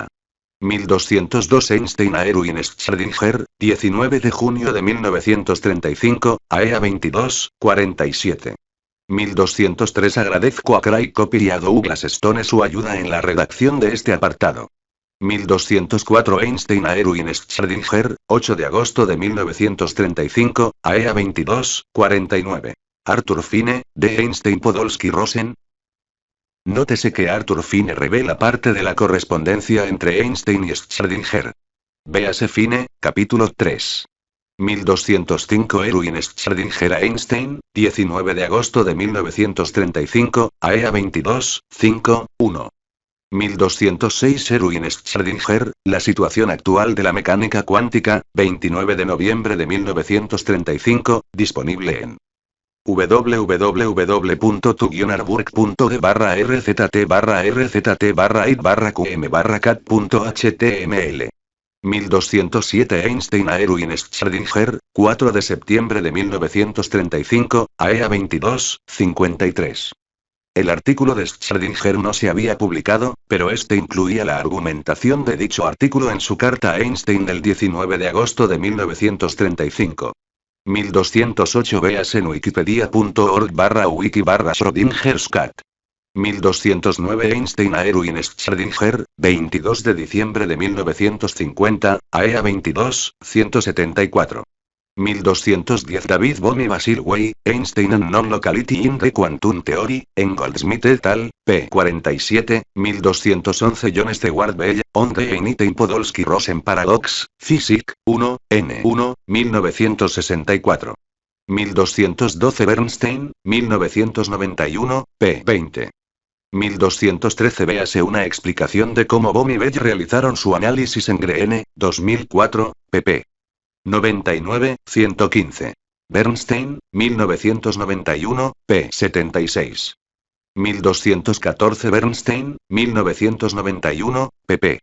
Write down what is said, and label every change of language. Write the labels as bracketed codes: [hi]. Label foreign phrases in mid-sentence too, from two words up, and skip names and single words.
[es] 1202 Einstein a Erwin Schrödinger, 19 de junio de 1935, AEA 22, 47. 1203 Agradezco a Craig Copper y a Douglas Stone su ayuda en la redacción de este apartado. 1204 Einstein a Erwin Schrödinger, 8 de agosto de 1935, AEA 22:49. Arthur Fine, de Einstein Podolsky Rosen. Nótese que Arthur Fine revela parte de la correspondencia entre Einstein y Schrödinger. Véase Fine, capítulo 3. 1205 Erwin Schrödinger a Einstein, 19 de agosto de 1935, AEA 22:5:1. 1206 Erwin Schrödinger, la situación actual de la mecánica cuántica, 29 de noviembre de 1935, disponible en www.tugnarburg.de/rzt/it/qm/cat.html. 1207 Einstein a Erwin Schrödinger, 4 de septiembre de 1935, AEA 22:53. El artículo de Schrödinger no se había publicado, pero este incluía la argumentación de dicho artículo en su carta a Einstein del 19 de agosto de 1935. 1208 Véase en wikipedia.org/wiki/Schrödingerscat. 1209 Einstein a Erwin Schrödinger, 22 de diciembre de 1950, AEA 22:174. 1210 David Bohm y Basil Way, Einstein and Non-Locality in the Quantum Theory, en Goldsmith et al., p. 47, 1211 John Stewart Bell, On the Einstein Podolsky Rosen Paradox, Physics, 1, n1, 1964. 1212 Bernstein, 1991, p. 20. 1213 Véase una explicación de cómo Bohm y Bell realizaron su análisis en Greene, 2004, pp. 99-115. Bernstein, 1991, p. 76. 1214 Bernstein, 1991, pp.